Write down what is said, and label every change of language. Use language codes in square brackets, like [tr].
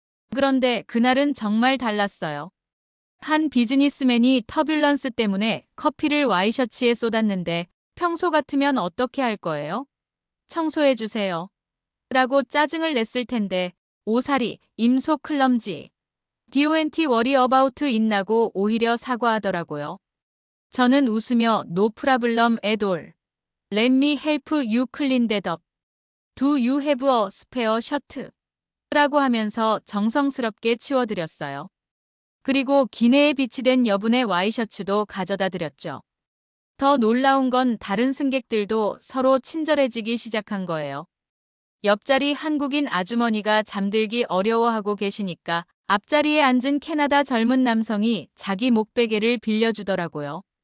[ko] 그런데 그날은 정말 달랐어요. 한 비즈니스맨이 터뷸런스 때문에 커피를 와이셔츠에 쏟았는데 평소 같으면 어떻게 할 거예요? 청소해 주세요. 라고 짜증을 냈을 텐데 [en] 오사리, 임소 클럼지. DONT worry about it나고 오히려 사과하더라고요. [ko] 저는 웃으며 [en] No problem at all. Let me help you clean that up. Do you have a spare shirt? [ko] 라고 하면서 정성스럽게 치워드렸어요. 그리고 기내에 비치된 여분의 와이셔츠도 가져다 드렸죠. 더 놀라운 건 다른 승객들도 서로 친절해지기 시작한 거예요. 옆자리 한국인 아주머니가 잠들기 어려워하고 계시니까 앞자리에 앉은 캐나다 젊은 남성이 자기 목베개를 빌려주더라고요.